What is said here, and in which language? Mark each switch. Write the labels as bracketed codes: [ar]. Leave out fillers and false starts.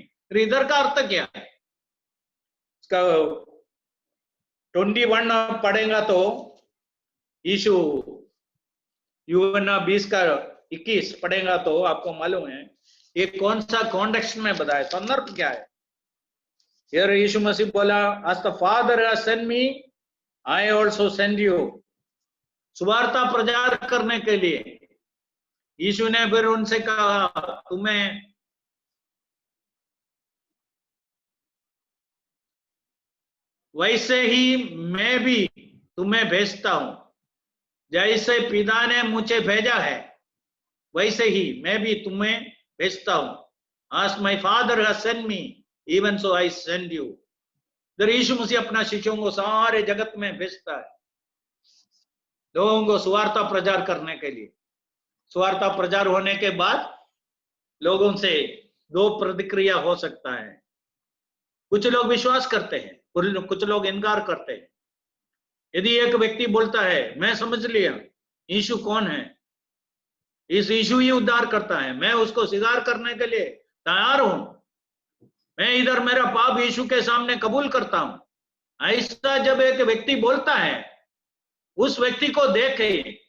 [hi] तो इधर का अर्थ क्या है? इसका 21 पढ़ेगा तो यीशु यूहन्ना 20:21 पढ़ेगा तो आपको मालूम है ये कौन सा कॉन्टेक्स्ट में बताया, संदर्भ क्या है। [en] Here यीशु मसीह [hi] बोला, [en] as the Father has sent me, I also send you. [hi] सुवार्ता प्रचार करने के लिए यीशु ने फिर उनसे कहा, तुम्हें वैसे ही मैं भी तुम्हें भेजता हूं। जैसे पिता ने मुझे भेजा है, वैसे ही मैं भी तुम्हें भेजता हूं। [en] As my Father has sent me, even so I send you. [hi] इधर यीशु मसीह अपना शिष्यों को सारे जगत में भेजता है, लोगों को सुवार्ता प्रचार करने के लिए। सुवार्ता प्रचार होने के बाद लोगों से दो प्रतिक्रिया हो सकता है। कुछ लोग विश्वास करते हैं, कुछ लोग इनकार करते हैं। यदि एक व्यक्ति बोलता है, मैं समझ लिया यीशु कौन है, इस यीशु ही उद्धार करता है, मैं उसको स्वीकार करने के लिए तैयार हूं, मैं इधर मेरा पाप यीशु के सामने कबूल करता हूं, ऐसा जब एक व्यक्ति बोलता है, उस व्यक्ति को देखे